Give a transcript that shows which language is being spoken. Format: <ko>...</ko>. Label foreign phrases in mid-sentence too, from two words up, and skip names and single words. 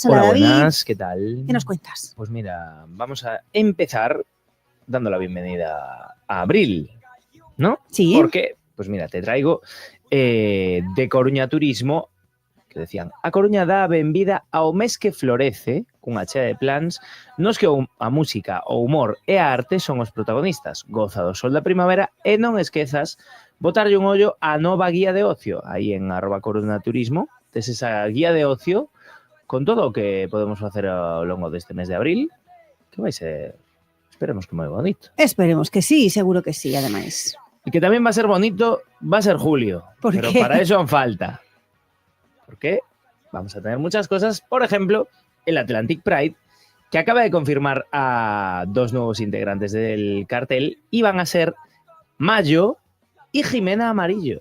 <es>Hola, David. Buenas, ¿qué tal? ¿Qué nos cuentas? Pues mira, vamos a empezar dando la bienvenida a abril, ¿no? Sí. Porque, pues mira, te traigo de Coruña Turismo, que decían,</es> <gl>a Coruña dá a benvida ao mes que florece, cunha chea de plans, nos que a música, o humor e a arte son os protagonistas. Goza do sol da primavera e non esquezas botarlle un ollo á nova guía de ocio, aí en @coruñaturismo, tes esa guía de ocio con todo o que podemos facer ao longo deste mes de abril, que vai ser, esperemos que moi bonito.</gl> <es>Esperemos que sí, seguro que sí, ademais.</es> <gl>E que tamén</gl> <es>va a ser bonito, va a ser julio, ¿Por pero qué? para eso aún falta. Porque vamos a tener muchas cosas, por ejemplo, el Atlantic Pride, que acaba de confirmar a 2 nuevos integrantes del cartel, y van a ser Mayo y Jimena Amarillo.</es>